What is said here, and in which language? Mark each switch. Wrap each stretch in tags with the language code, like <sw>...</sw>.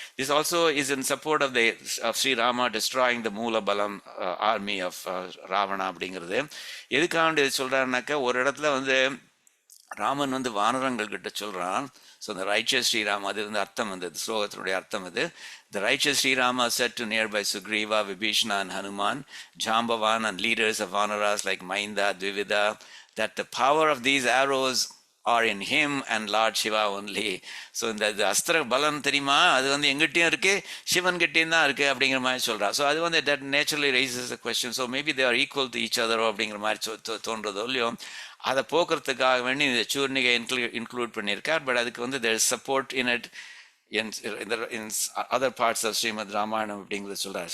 <en>this also is in support of Shri Rama destroying the Moolabalam army of Ravana</en> <ta>அப்படிங்கிறது. எதுக்காக இது சொல்றாருனாக்கா, ஒரு இடத்துல வந்து ராமன் வந்து வானரங்கள் கிட்ட சொல்றான். ஸோ இந்த ரைச்சஸ் ஸ்ரீராம், அது வந்து அர்த்தம் வந்து ஸ்லோகத்தினுடைய அர்த்தம் அது.</ta> <en>The righteous Sri Rama said to nearby Sugriva, Vibhishana and Hanuman, Jambavan and leaders of Vanaras like Mainda, Dvivida, that the power of these arrows are in him and Lord Shiva only.</en> <ta>So இந்த அஸ்திர பலம் தெரியுமா, அது வந்து எங்கிட்டையும் இருக்கு, சிவன் கிட்டையும் தான் இருக்கு அப்படிங்கிற மாதிரி சொல்றா.</ta> <en>so</en> <ta>அது வந்து</ta> <en>that naturally raises a question.</en> <ta>So maybe</ta> <en>they are equal to each other</en> <ta>அப்படிங்கிற மாதிரி தோன்றதோ இல்லையோ, அதை போக்குறதுக்காக வேண்டி இந்த சூர்ணிகை இன்க்ளூட் பண்ணியிருக்கார்.</ta> <en>but</en> <ta>அதுக்கு வந்து</ta> <en>there is support in it in other parts of Srimad Ramayanam</en> <ta>அப்படிங்கிறது சொல்றார்.</ta>